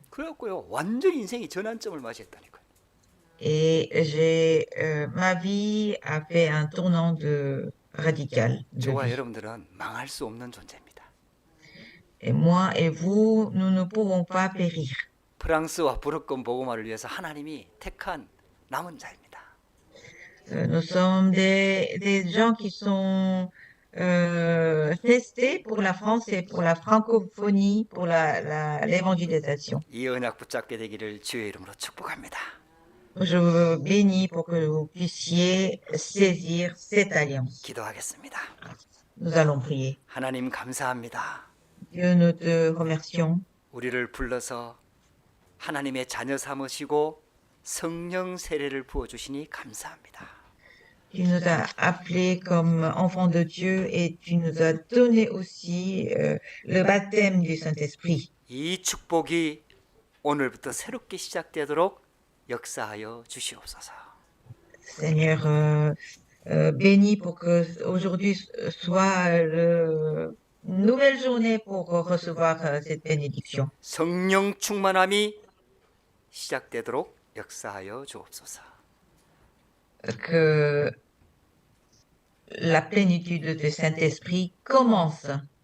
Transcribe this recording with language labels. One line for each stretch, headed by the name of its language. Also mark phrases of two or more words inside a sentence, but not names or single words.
Korean: 그래갖고요, 완전히 인생이 전환점을 맞이했다니까요.
French: Et ma vie a fait un tournant radical de
Korean: 저와
French: vie.
Korean: 여러분들은 망할 수 없는 존재입니다.
French: Et moi et vous, nous ne pouvons pas périr.
Korean: 프랑스와 부르권 복음화를 위해서 하나님이 택한 남은 자입니다.
French: Nous sommes des gens qui sont testés pour la France et pour la francophonie, pour l'évangélisation.
Korean: 이 언약 붙잡게 되기를 주의 이름으로 축복합니다.
French: Je vous bénis pour que vous puissiez saisir cette alliance.
Korean: 기도하겠습니다.
French: Nous allons prier.
Korean: 하나님 감사합니다.
French: Dieu, nous te remercions.
Korean: 우리를 불러서 하나님의 자녀 삼으시고 성령 세례를 부어 주시니 감사합니다.
French: Tu nous as appelés comme enfants de Dieu et tu nous as donné aussi le baptême du Saint-Esprit.
Korean: 이 축복이 오늘부터 새롭게 시작되도록 역사하여 주시옵소서.
French: Seigneur, bénis pour que aujourd'hui soit nouvelle journée pour recevoir cette bénédiction.
Korean: 성령 충만함이 시작되도록 역사하여 주옵소서.
French: Que la plénitude du Saint-Esprit commence